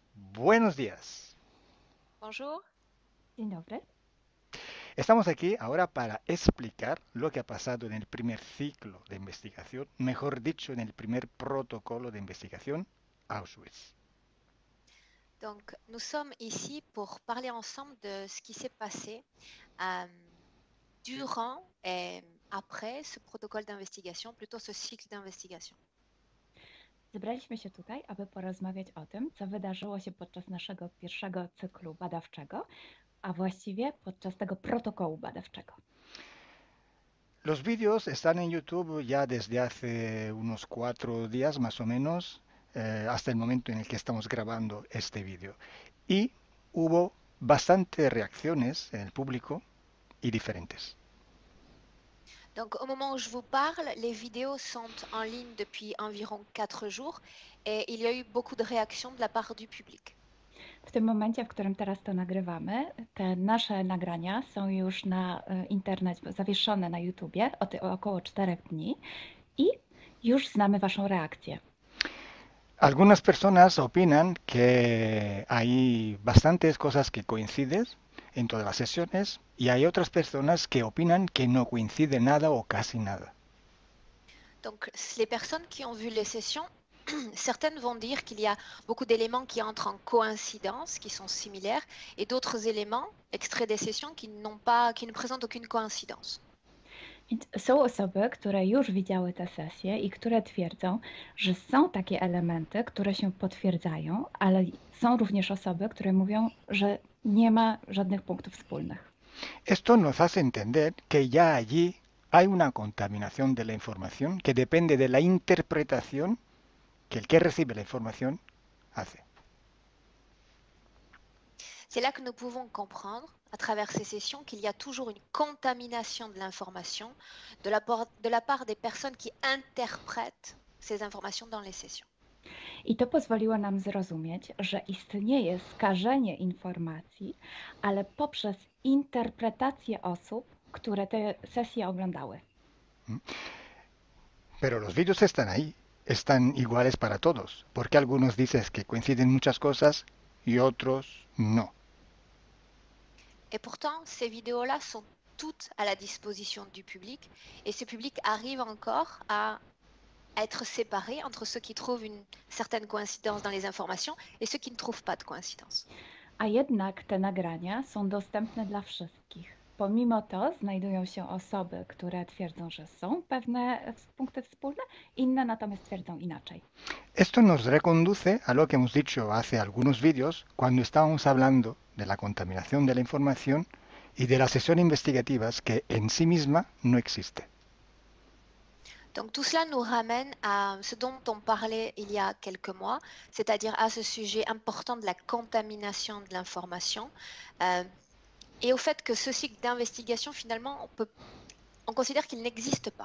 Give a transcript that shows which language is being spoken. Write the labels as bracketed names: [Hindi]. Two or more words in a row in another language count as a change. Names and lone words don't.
[Spanish] Buenos días. [French] Bonjour. [Polish] Dzień dobry. [Spanish] Estamos aquí ahora para explicar lo que ha pasado en el primer ciclo de investigación, mejor dicho, en el primer protocolo de investigación Auschwitz. [French] Donc, nous sommes ici pour parler ensemble de ce qui s'est passé euh, durant et après ce protocole d'investigation, plutôt ce cycle d'investigation. [Polish] Zebraliśmy się tutaj, aby porozmawiać o tym, co wydarzyło się podczas naszego pierwszego cyklu badawczego, a właściwie podczas tego protokołu badawczego. [Spanish] Los vídeos están en YouTube ya desde hace unos 4 días más o menos, hasta el momento en el que estamos grabando este vídeo. Y hubo bastantes reacciones en el público y diferentes. [French] Donc, au moment où je vous parle, les vidéos sont en ligne depuis environ 4 jours et il y a eu beaucoup de réactions de la part du public. [Polish] W tym momencie, w którym teraz to nagrywamy, te nasze nagrania są już na internecie, zawieszone na YouTubie około 4 dni i już znamy Waszą reakcję. [Spanish] Algunas personas opinan que hay bastantes cosas que coinciden en todas las sesiones y hay otras personas que opinan que no coincide nada o casi nada. [French] Donc, les personnes qui ont vu les sessions, certaines vont dire qu'il y a beaucoup d'éléments qui entrent en coïncidence, qui sont similaires, et d'autres éléments, extraits des sessions, qui ne présentent aucune coïncidence. [Polish] Więc są osoby, które już widziały te sesje i które twierdzą, że są takie elementy, które się potwierdzają, ale są również osoby, które mówią, że nie ma żadnych punktów wspólnych. [Spanish] Esto nos hace entender que ya allí hay una contaminación de la información que depende de la interpretación que el que recibe la información hace. [French] C'est là que nous pouvons comprendre, à travers ces sessions, qu'il y a toujours une contamination de l'information de la part des personnes qui interprètent ces informations dans les sessions. [Polish] I to pozwoliło nam zrozumieć, że istnieje skażenie informacji, ale poprzez interpretację osób, które te sesje oglądały. [Spanish] Pero los vídeos están ahí, están iguales para todos, porque algunos dicen que coinciden muchas cosas y otros no. [French] Et pourtant, ces vidéos-là sont toutes à la disposition du public et ce public arrive encore à être séparé entre ceux qui trouvent une certaine coïncidence dans les informations et ceux qui ne trouvent pas de coïncidence. [Polish] A jednak te nagrania są dostępne dla wszystkich. Pomimo to znajdują się osoby, które twierdzą, że są pewne punkty wspólne, inne natomiast twierdzą inaczej. [Spanish] Esto nos reconduce a lo que hemos dicho hace algunos vídeos cuando estábamos hablando de la contaminación de la información y de la sesión investigativas que en sí misma no existe. [French] Donc tout cela nous ramène à ce dont on parlait il y a quelques mois, c'est-à-dire à ce sujet important de la contamination de l'information et au fait que ce cycle d'investigation, finalement, on considère qu'il n'existe pas.